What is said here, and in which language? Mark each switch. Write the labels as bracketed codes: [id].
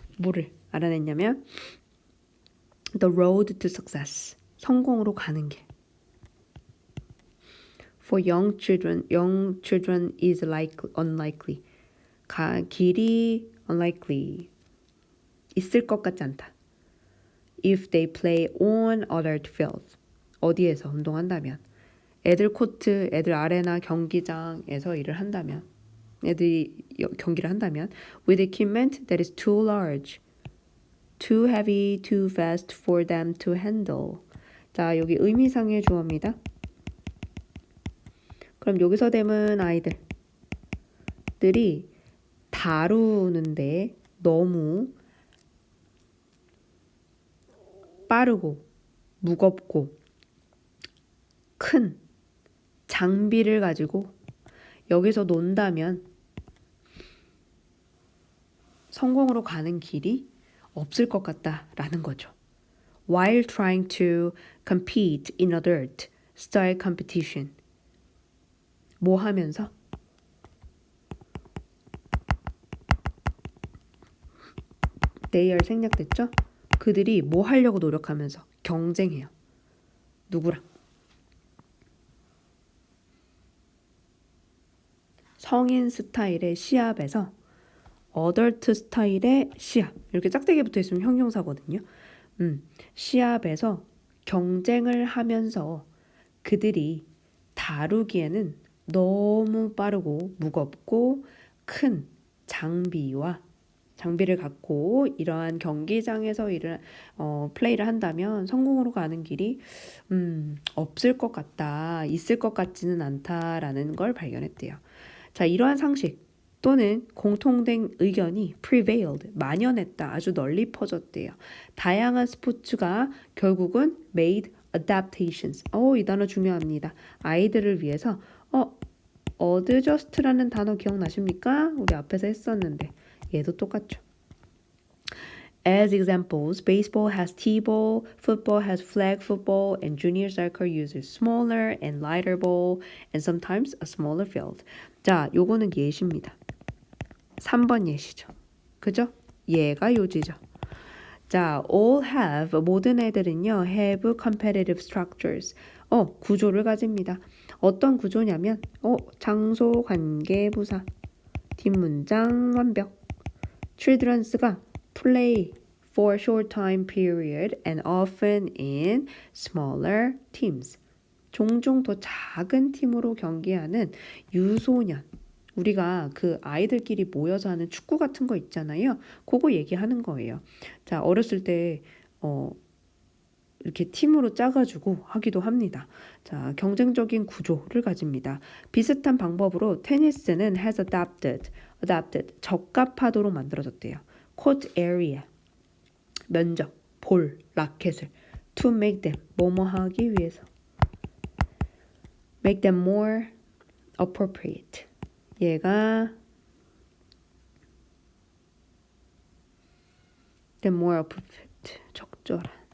[ko] 뭐를 알아냈냐면 [en] the road to success. [ko] 성공으로 가는 길. [en] For young children is unlikely. [ko] 길이 unlikely. 있을 것 같지 않다. [en] If they play on other fields. [ko] 어디에서 운동한다면. 애들 코트, 애들 아레나 경기장에서 일을 한다면. 애들이 경기를 한다면 [en] with equipment that is too large, too heavy, too fast for them to handle. [ko] 자, 여기 의미상의 주어입니다. 그럼 여기서 됨은 아이들들이 다루는데 너무 빠르고 무겁고 큰 장비를 가지고 여기서 논다면 성공으로 가는 길이 없을 것 같다라는 거죠. [en] While trying to compete in a dirt style competition. [ko] 뭐 하면서? They are 생략됐죠? 그들이 뭐 하려고 노력하면서 경쟁해요. 누구랑? 성인 스타일의 시합에서 어덜트 스타일의 시합. 이렇게 짝대기 붙어 있으면 형용사거든요. 시합에서 경쟁을 하면서 그들이 다루기에는 너무 빠르고 무겁고 큰 장비를 갖고 이러한 경기장에서 플레이를 한다면 성공으로 가는 길이 없을 것 같다, 있을 것 같지는 않다라는 걸 발견했대요. 자, 이러한 상식 또는 공통된 의견이 prevailed, 만연했다, 아주 널리 퍼졌대요. 다양한 스포츠가 결국은 [en] made adaptations. [ko] 이 단어 중요합니다. 아이들을 위해서 adjust라는 단어 기억나십니까? 우리 앞에서 했었는데 얘도 똑같죠. [en] As examples, baseball has T-ball, football has flag football, and junior soccer uses smaller and lighter ball, and sometimes a smaller field. [ko] 자, 요거는 예시입니다. 3번 예시죠. 그죠? 얘가 요지죠. 자, all have, 모든 애들은요, [en] have competitive structures. [ko] 구조를 가집니다. 어떤 구조냐면, 장소, 관계, 부사, 뒷문장, 완벽. [en] children's가 play for a short time period and often in smaller teams. [ko] 종종 더 작은 팀으로 경기하는 유소년. 우리가 그 아이들끼리 모여서 하는 축구 같은 거 있잖아요. 그거 얘기하는 거예요. 자, 어렸을 때 이렇게 팀으로 짜가지고 하기도 합니다. 자, 경쟁적인 구조를 가집니다. 비슷한 방법으로 테니스는 [en] has adapted, [ko] 적합하도록 만들어졌대요. court area, 면적, 볼, 라켓을 [en] to make them, [ko] 뭐뭐 하기 위해서. [en] make them more appropriate. [ko] 얘가 [en] them more appropriate, 적절한.